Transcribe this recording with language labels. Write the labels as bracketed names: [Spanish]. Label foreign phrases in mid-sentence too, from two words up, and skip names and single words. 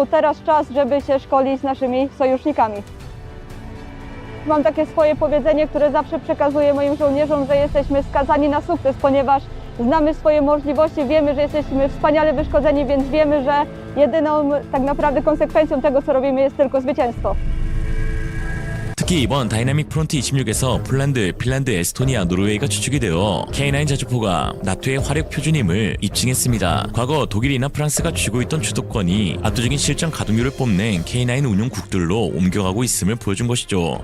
[Polish] Teraz czas, żeby się szkolić z naszymi sojusznikami. Mam takie swoje powiedzenie, które zawsze przekazuję moim żołnierzom, że jesteśmy skazani na sukces, ponieważ znamy swoje możliwości, wiemy, że jesteśmy wspaniale wyszkoleni, więc wiemy, że jedyną tak naprawdę konsekwencją tego, co robimy, jest tylko zwycięstwo. [Korean] 특히 이번 다이나믹 프론트 26에서 폴란드, 핀란드, 에스토니아, 노르웨이가 주축이 되어 K9 자주포가 나토의 화력 표준임을 입증했습니다. 과거 독일이나 프랑스가 쥐고 있던 주도권이 압도적인 실전 가동률을 뽐낸 K9 운용국들로 옮겨가고 있음을 보여준 것이죠.